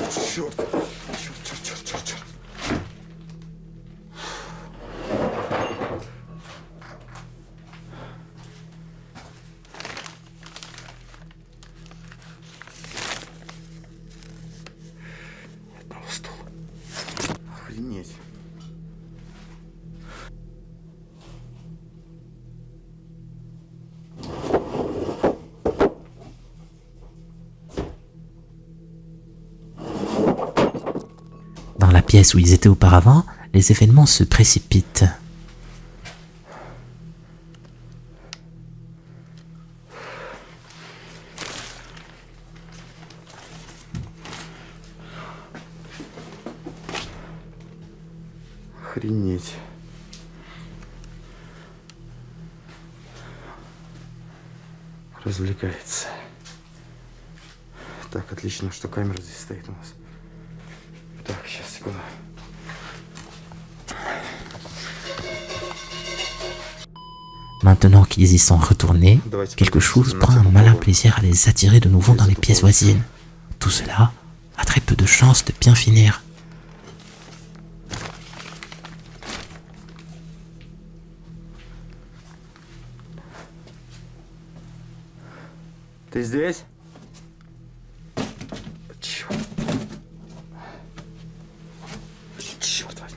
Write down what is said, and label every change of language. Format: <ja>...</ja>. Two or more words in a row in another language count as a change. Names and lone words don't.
<ru>Черт. Черт. Одного стула. Охренеть.</ru> <fr>Dans la pièce où ils étaient auparavant, les événements se précipitent.</fr> <ru>Охренеть. Развлекается. Так, отлично, что камера здесь стоит у нас. Так, сейчас, секунду.</ru> <fr>Maintenant qu'ils y sont retournés, quelque chose prend un malin plaisir à les attirer de nouveau dans les pièces voisines. Tout cela a très peu de chances de bien finir.</fr> <ru>Ты здесь? Черт. Черт возьми.</ru>